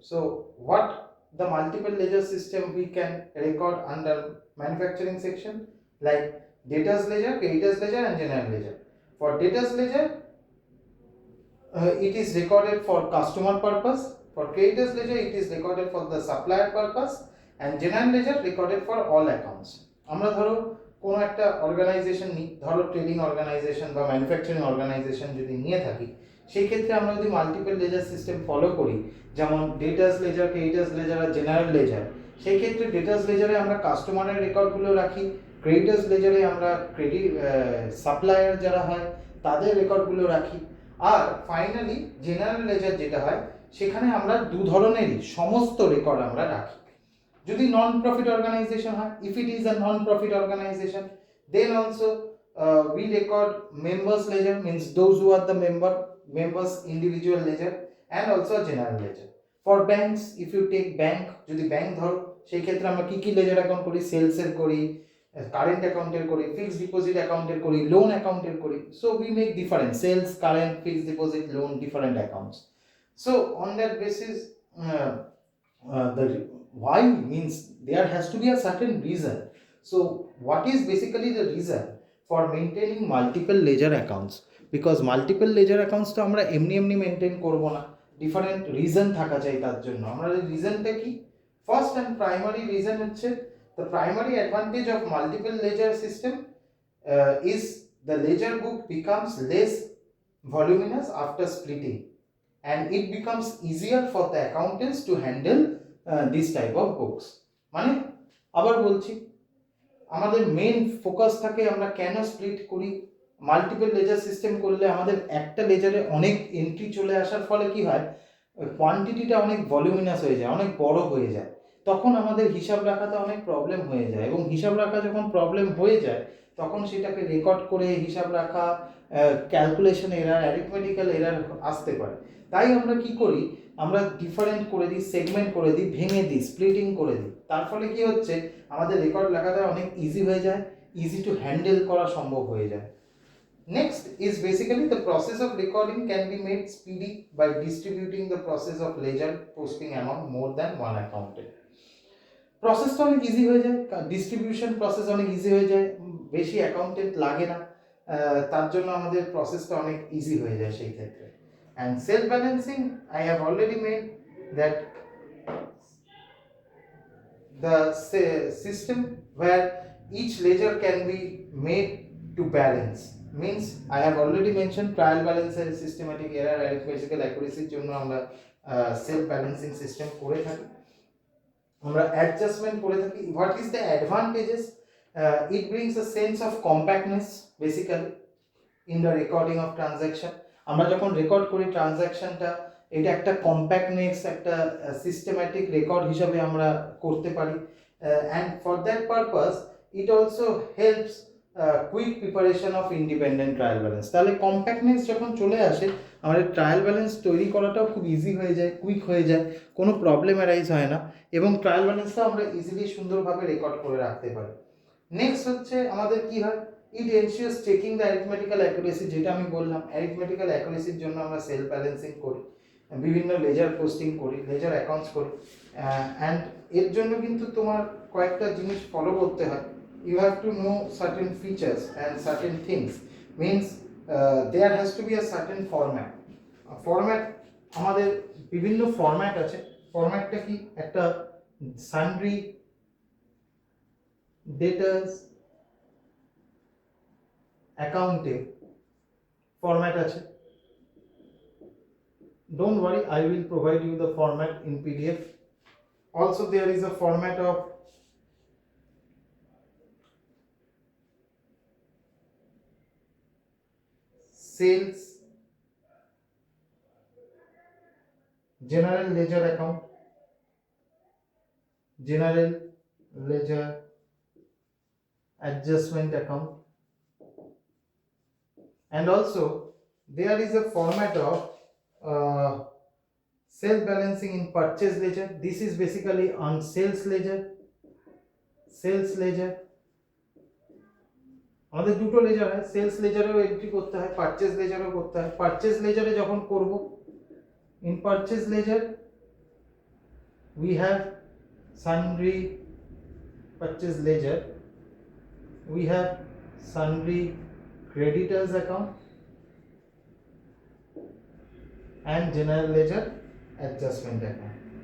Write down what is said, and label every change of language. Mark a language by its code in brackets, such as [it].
[en] So what the multiple ledger system we can record under manufacturing section? Like debtors ledger, creditors ledger and general ledger. For debtors ledger, it is recorded for customer purpose. For creditors ledger, it is recorded for the supplier purpose, and general ledger recorded for all accounts. [bn] আমরা ধরো কোনো একটা organisation নিই, ধরো trading organisation বা manufacturing organisation যদি নিয়ে থাকি, সেই ক্ষেত্রে আমরা যদি মাল্টিপল লেজার সিস্টেম ফলো করি, যেমন ডেটাস লেজার, ক্রেডিটার্স লেজার আর জেনারেল লেজার, সেই ক্ষেত্রে ডেটাস লেজারে আমরা কাস্টমারের রেকর্ডগুলো রাখি, ক্রেডিটার্স লেজারে আমরা সাপ্লায়ার যারা হয় তাদের রেকর্ডগুলো রাখি, আর ফাইনালি জেনারেল লেজার যেটা হয় সেখানে আমরা দু ধরনেরই সমস্ত রেকর্ড আমরা রাখি। যদি নন প্রফিট অর্গানাইজেশন হয়, [en] If it is a non profit organisation, then also we record members ledger, means those who are the members individual ledger, and also a general ledger. For banks, if you take bank, [bn] যদি bank ধরো সেই ক্ষেত্রে আমরা কি কি laser account করি, sales এর করি, কারেন্ট অ্যাকাউন্টের করি, ফিক্সড ডিপোজিট অ্যাকাউন্টের করি, লোন অ্যাকাউন্টের করি। [en] So we make different sales, current, fixed deposit, loan, different accounts. So on that basis the why means there has to be a certain reason. So what is basically the reason for maintaining multiple ledger accounts? Because multiple ledger accounts [bn] তো আমরা এমনি এমনি maintain করব না, different reason থাকা চাই তার জন্য। আমরা রিজনটা কি? ফার্স্ট অ্যান্ড প্রাইমারি রিজন হচ্ছে, [en] the primary advantage of multiple ledger system is the ledger book becomes less voluminous after splitting, and it becomes easier for the accountants to handle this type of books. [bn] মানে আবার বলছি, আমাদের main focus থাকে আমরা কেন split করি। Multiple laser system করলে আমাদের একটা লেজারে অনেক এন্ট্রি চলে আসার ফলে কি হয়, কোয়ান্টিটিটা অনেক ভলিউমিনাস হয়ে যায়, অনেক বড় হয়ে যায়, তখন আমাদের হিসাব রাখাতে অনেক প্রবলেম হয়ে যায়, এবং হিসাব রাখা যখন প্রবলেম হয়ে যায় তখন সেটাকে রেকর্ড করে হিসাব রাখা, ক্যালকুলেশন এরার, অ্যারিথমেটিক্যাল এরার আসতে পারে। তাই আমরা কি করি, আমরা ডিফারেন্ট করে দিই, সেগমেন্ট করে দিই, ভেঙে দিই, স্প্লিটিং করে দিই। তার ফলে কি হচ্ছে, আমাদের রেকর্ড লেখাটা অনেক ইজি হয়ে যায়, ইজি টু হ্যান্ডেল করা সম্ভব হয়ে যায়। [en] Next is basically the process of recording can be made speedy by distributing the process of ledger posting among more than one accountant. [bn] প্রসেসটা অনেক ইজি হয়ে যায়, ডিস্ট্রিবিউশন প্রসেস অনেক ইজি হয়ে যায়, বেশি অ্যাকাউন্টেন্ট লাগে না, তার জন্য আমাদের প্রসেসটা অনেক ইজি হয়ে যায় সেই ক্ষেত্রে। [en] and self balancing, I have already made that the system where each ledger can be made to balance, means I have already mentioned trial balance and systematic error, arithmetical accuracy [bn] জন্য আমরা self balancing system করে থাকি, [en] আমরা অ্যাডজাস্টমেন্ট করে থাকি। What is the advantages? It brings a sense of compactness basically in the recording of transaction. [bn] আমরা যখন record করি ট্রানজ্যাকশনটা, এটা একটা কম্প্যাক্টনেস, একটা সিস্টেম্যাটিক রেকর্ড হিসাবে আমরা করতে পারি। [en] And for that purpose it also helps quick preparation of independent trial balance. [bn] তাহলে কম্প্যাক্টনেস যখন চলে আসে, আমাদের ট্রায়াল ব্যালেন্স তৈরি করাটাও খুব ইজি হয়ে যায়, কুইক হয়ে যায়, কোনো প্রবলেম অ্যারাইজ হয় না, এবং ট্রায়াল ব্যালেন্সটা আমরা ইজিলি সুন্দরভাবে রেকর্ড করে রাখতে পারি। নেক্সট হচ্ছে আমাদের কি হয়, [en] it ensures checking the arithmetical accuracy, [bn] যেটা আমি বললাম, অ্যারিথমেটিক্যাল অ্যাকুরেসির জন্য আমরা সেলফ ব্যালেন্সিং করি, বিভিন্ন লেজার পোস্টিং করি, লেজার অ্যাকাউন্টস করি। অ্যান্ড এর জন্য কিন্তু তোমার কয়েকটা জিনিস ফলো করতে হয়। [en] You have to know certain features and certain things, means there has to be a certain format. [bn] Format, আমাদের বিভিন্ন ফরম্যাট আছে। ফরম্যাটটা কি, একটা সান্ড্রি, ডেটার্স, অ্যাকাউন্টে ফরম্যাট আছে। [en] Don't worry, I will provide you the format in PDF. Also there is a format of sales, general ledger account, general ledger adjustment account, and also there is a format of self balancing in purchase ledger. This is basically on sales ledger, [bn] আমাদের দুটো laser হয়, sales লেজারেও entry করতে হয়, purchase লেজারেও করতে হয়। Purchase লেজারে যখন করব, [en] In purchase ledger we have sundry purchase ledger, we have sundry creditors account, and general ledger adjustment account.